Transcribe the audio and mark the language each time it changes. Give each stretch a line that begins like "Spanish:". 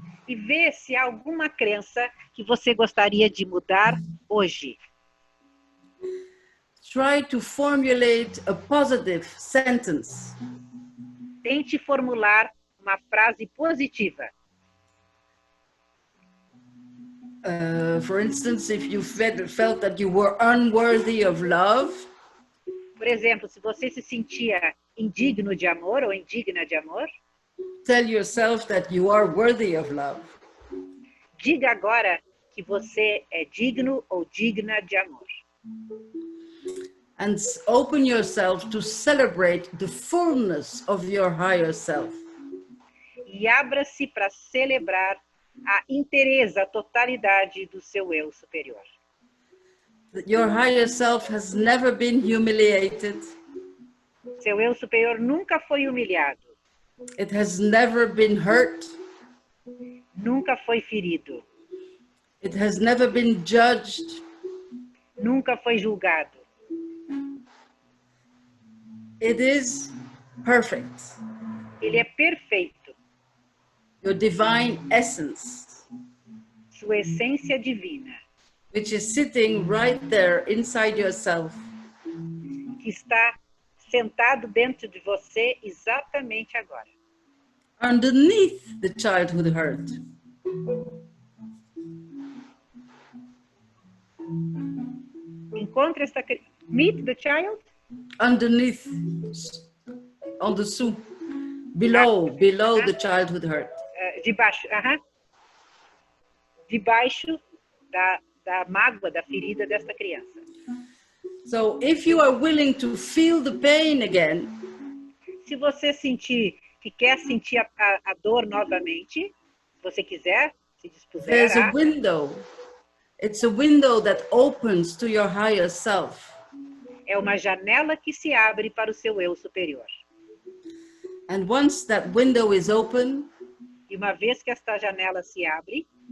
Portuguese: e vê se há alguma crença que você gostaria de mudar hoje.
English: Try to formulate a positive sentence.
Portuguese: Tente formular uma frase positiva.
English: For instance, if you felt that you were unworthy of love.
Portuguese: Por exemplo, se você se sentia indigno de amor ou indigna de amor,
English: tell yourself that you are worthy of love.
Portuguese: Diga agora que você é digno ou digna de amor.
English: And open yourself to celebrate the fullness of your higher self.
Portuguese: E abra-se para celebrar a inteireza, a totalidade do seu eu superior.
English: Your higher self has never been humiliated.
Portuguese: Seu eu superior nunca foi humilhado.
English: It has never been hurt.
Portuguese: Nunca foi ferido.
English: It has never been judged.
Portuguese: Nunca foi julgado.
English: It is perfect.
Portuguese: Ele é perfeito.
English: Your divine essence.
Portuguese: Sua essência divina.
English: Which is sitting right there inside yourself.
Portuguese: Que está sentado dentro de você exatamente agora.
English: Underneath the childhood hurt.
Portuguese: Encontre esta...
English: Meet the child? Underneath, on the soup, below the childhood hurt.
Portuguese: Debaixo, debaixo da mágoa, da ferida desta criança.
English: So, if you are willing to feel the pain again,
Portuguese: se você sentir que quer sentir a dor novamente, se você quiser, se dispuser,
English: there's a window. It's a window that opens to your higher self.
Portuguese: É uma janela que se abre para o seu eu superior.
English: And once that window is open,
Portuguese: e uma vez que esta janela se abre,